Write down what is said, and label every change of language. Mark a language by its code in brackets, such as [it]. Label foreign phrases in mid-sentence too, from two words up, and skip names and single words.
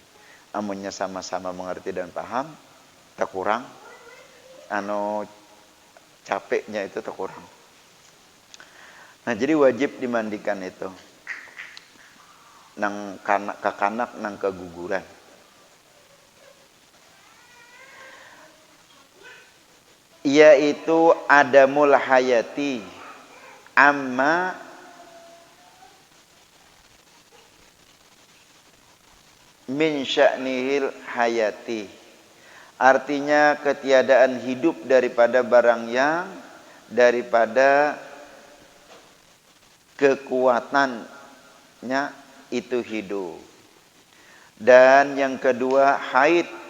[bjn] Amunnya sama-sama mengerti dan paham, tak kurang capeknya itu tak kurang. Nah jadi wajib dimandikan itu nang kakanak nang keguguran. [ar] Yaitu adamul hayati amma min sya'nihil hayati. [id] Artinya ketiadaan hidup daripada barang yang daripada kekuatannya itu hidup. Dan yang kedua haid.